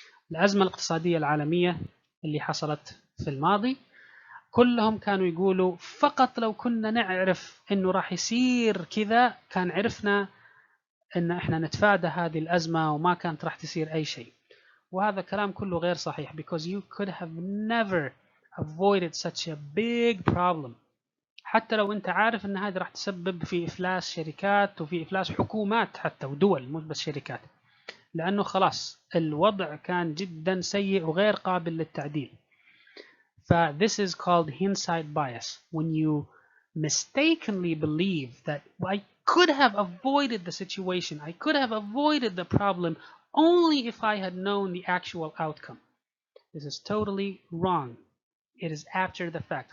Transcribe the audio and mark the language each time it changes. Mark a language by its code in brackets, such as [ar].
[ar] الأزمة الاقتصادية العالمية اللي حصلت في الماضي، كلهم كانوا يقولوا فقط لو كنا نعرف إنه راح يصير كذا كان عرفنا إن إحنا نتفادى هذه الأزمة وما كانت راح تصير أي شيء. وهذا كلام كله غير صحيح, [en] because you could have never avoided such a big problem. [ar] حتى لو أنت عارف إن هذه راح تسبب في إفلاس شركات وفي إفلاس حكومات حتى ودول, مش بس شركات, لأنه خلاص الوضع كان جدا سيء وغير قابل للتعديل. [en] This is called hindsight bias, when you mistakenly believe that I could have avoided the situation, I could have avoided the problem only if I had known the actual outcome. This is totally wrong. It is after the fact.